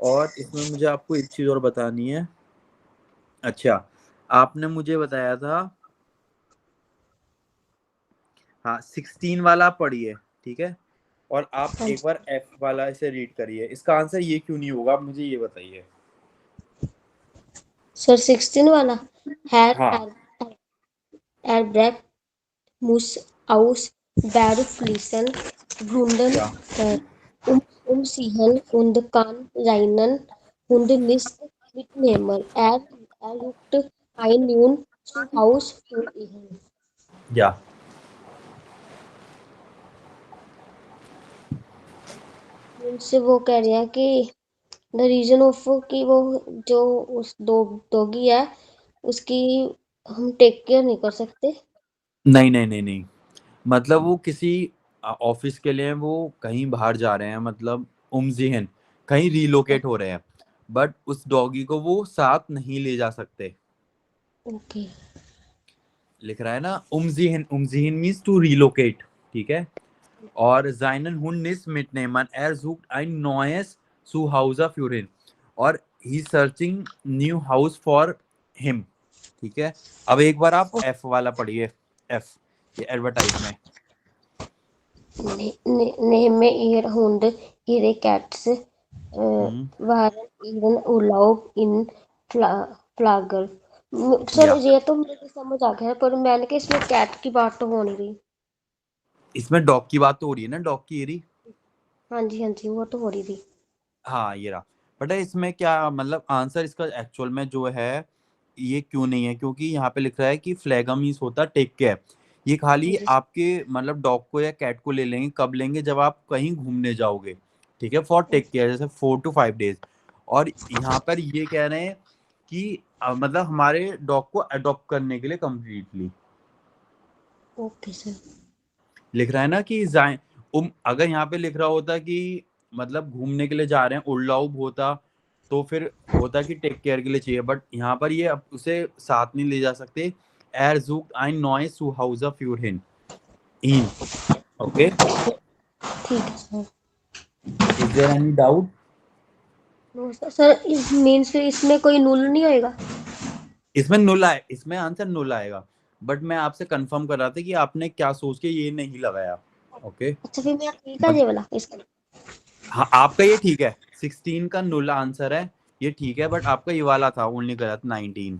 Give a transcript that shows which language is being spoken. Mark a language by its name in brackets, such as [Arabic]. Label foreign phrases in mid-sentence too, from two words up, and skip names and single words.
[Hindi] और इसमें मुझे आपको एक चीज और बतानी है। अच्छा, आपने मुझे बताया था, हाँ 16 वाला आप पढ़िए, ठीक है, और आप हाँ एक जी बार एफ वाला इसे रीड करिए, इसका आंसर ये क्यों नहीं होगा, आप मुझे ये बताइए। सर, 16 वाला। हाँ, [German] Herr Albrecht muss aus Beruflichen Gründen [Hindi] क्या, [German] umziehen und kann seinen Hund nicht mitnehmen. Er sucht ein neues Zuhause für ihn. [Hindi] या उनसे वो कह रहे हैं कि [English] the reason of [Hindi] कि वो जो उस डॉगी है उसकी हम [English] take care [Hindi] नहीं कर सकते। नहीं नहीं नहीं नहीं, मतलब वो किसी ऑफिस के लिए वो कहीं बाहर जा रहे हैं, मतलब उमजीहन कहीं रिलोकेट हो रहे हैं, बट उस डॉगी को वो साथ नहीं ले जा सकते। ओके। लिख रहा है ना, उमजीहन, उमजीहन [English] means to relocate, [Hindi] ठीक है, और [German] seinen Hund nicht mitnehmen, er sucht ein neues Zuhause für ihn, [English] और he searching new house for him. [Hindi] ठीक है, अब एक बार आप एफ वाला पढ़िए, एफ, ये एडवर्टाइज में। [German] Nehme Ihr Hund Ihre Katze [Hindi] हम्म, [German] während Ihren Urlaub in फ्लागर। [Hindi] सर, या ये तो मुझे समझ आ गया है, पर मैंने कि इसमें कैट की बात तो हो नहीं रही। इसमें डॉग की बात तो हो रही है ना, डॉग की एरी। हाँ जी हाँ जी, वो तो हो रही थी। हाँ ये रहा, बट इसमें क्या मतलब आंसर इसका एक्चुअल में जो है ये क्यों नहीं है, क्योंकि यहाँ पे लिख रहा है कि फ्लैगमीज होता [English] take care, [Hindi] ये हाँ खाली जी आपके मतलब डॉग को या कैट को ले लेंगे, कब लेंगे, जब आप कहीं घूमने जाओगे, ठीक है, फॉर सर। [English] take care, [Hindi] जैसे [English] 4 to 5 days। [Hindi] और यहाँ पर ये कह रहे हैं कि मतलब हमारे डॉग को अडॉप्ट करने के लिए कम्प्लीटली, ओके सर। लिख रहा है ना कि अगर यहाँ पे लिख रहा होता कि मतलब घूमने के लिए जा रहे हैं उड़लाउब होता, तो फिर होता कि [English] take care [Hindi] के लिए चाहिए, बट यहाँ पर ये अब उसे साथ नहीं ले जा सकते। [German] Er sucht ein neues Zuhause für ihn. Okay? [Hindi] ठीक है सर। [English] Is there any doubt? [Hindi] नो सर, सर [English] is means [Hindi] फिर इसमें कोई नूल नहीं होएगा? इसमें नुल आए, इसमें आंसर नुल आएगा, बट मैं आपसे कंफर्म कर रहा था कि आपने क्या सोच के ये नहीं लगाया। ओके, अच्छा, फिर मेरा ठीक है ये वाला इसका। हाँ आपका ये ठीक है, 16 का नुल आंसर है, ये ठीक है, बट आपका ये वाला था ओनली गलत, 19।